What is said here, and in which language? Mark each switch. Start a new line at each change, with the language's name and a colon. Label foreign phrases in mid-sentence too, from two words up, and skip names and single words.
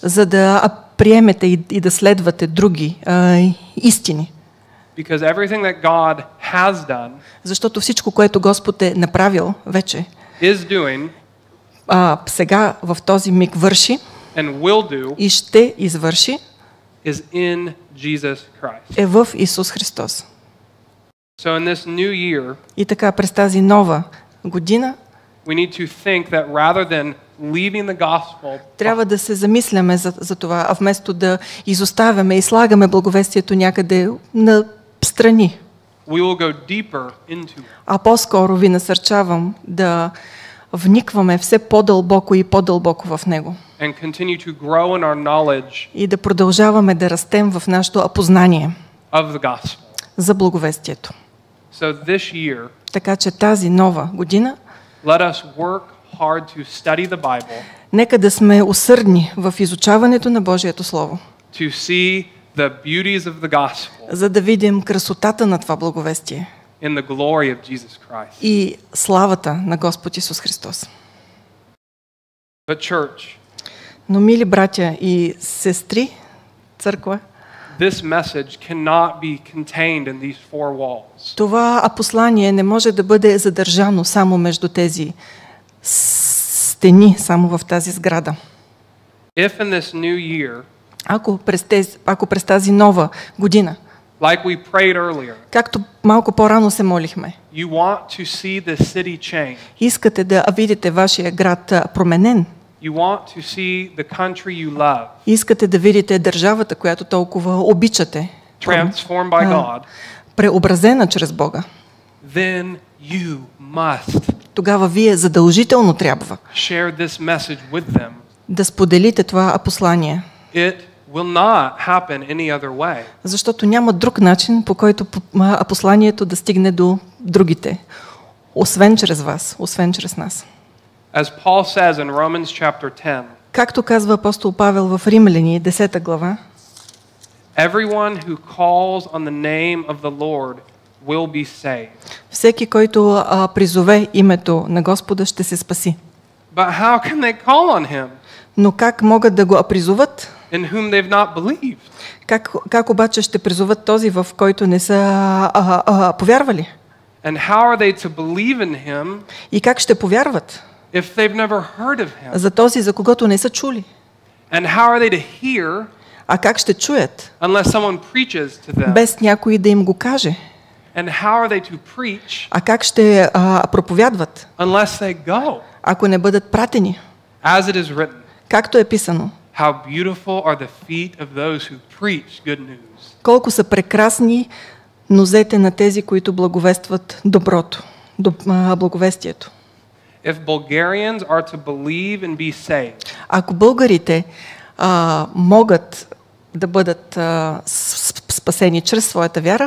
Bulgarian: за да приемете и да следвате други истини.
English: Because everything that God has done
Bulgarian: Защото всичко, което Господ е направил вече,
English: is doing
Bulgarian: сега в този миг върши
English: and will do
Bulgarian: и ще извърши,
English: is in Jesus Christ.
Bulgarian: е в Исус Христос.
English: So in this new year,
Bulgarian: И така, през тази нова година,
English: we need to think that rather than leaving the gospel,
Bulgarian: трябва да се замисляме за това, а вместо да изоставяме и слагаме благовестието някъде на страни.
English: we will go deeper into it.
Bulgarian: А по-скоро ви насърчавам да вникваме все по-дълбоко и по-дълбоко в него.
English: And continue to grow in our knowledge
Bulgarian: И да продължаваме да растем в нашето познание
English: of the gospel.
Bulgarian: за благовестието.
English: So this year,
Bulgarian: Така че тази нова година,
English: let us work hard to study the Bible,
Bulgarian: нека да сме усърдни в изучаването на Божието Слово,
English: to see the beauties of the gospel
Bulgarian: за да видим красотата на това благовестие
English: in the glory of Jesus Christ.
Bulgarian: и славата на Господ Исус Христос.
English: But church,
Bulgarian: Но, мили братя и сестри, църква,
English: this message cannot be contained in these four walls.
Bulgarian: това послание не може да бъде задържано само между тези стени, само в тази сграда.
English: If in this new year,
Bulgarian: Ако през тази нова година,
English: like we prayed earlier,
Bulgarian: както малко по-рано се молихме,
English: you want to see the city change,
Bulgarian: искате да видите вашия град променен,
English: you want to see the country you love
Bulgarian: искате да видите държавата, която толкова обичате,
English: transformed by God,
Bulgarian: преобразена чрез Бога,
English: then you must
Bulgarian: тогава вие задължително трябва
English: share this message with them.
Bulgarian: да споделите това послание.
English: It will not happen any other way.
Bulgarian: Защото няма друг начин, по който посланието да стигне до другите, освен чрез вас, освен чрез нас.
English: As Paul says in Romans chapter 10,
Bulgarian: Както казва апостол Павел в Римляни, 10 глава,
English: everyone who calls on the name of the Lord will be saved.
Bulgarian: всеки, който призове името на Господа, ще се спаси.
English: But how can they call on him
Bulgarian: Но как могат да го призоват?
English: in whom they've not believed?
Bulgarian: Как обаче ще призоват този, в който не са повярвали?
English: And how are they to believe in him
Bulgarian: И как ще повярват
English: if they've never heard of him?
Bulgarian: за този, за когото не са чули?
English: And how are they to hear
Bulgarian: А как ще чуят,
English: unless someone preaches to them?
Bulgarian: без някой да им го каже?
English: And how are they to preach
Bulgarian: А как ще проповядват,
English: unless they go?
Bulgarian: ако не бъдат пратени?
English: As it is written,
Bulgarian: Както е писано,
English: how beautiful are the feet of those who preach good news.
Bulgarian: колко са прекрасни нозете на тези, които благовестват доброто, благовестието.
English: If Bulgarians are to believe and be saved,
Bulgarian: Ако българите могат да бъдат спасени чрез своята вяра,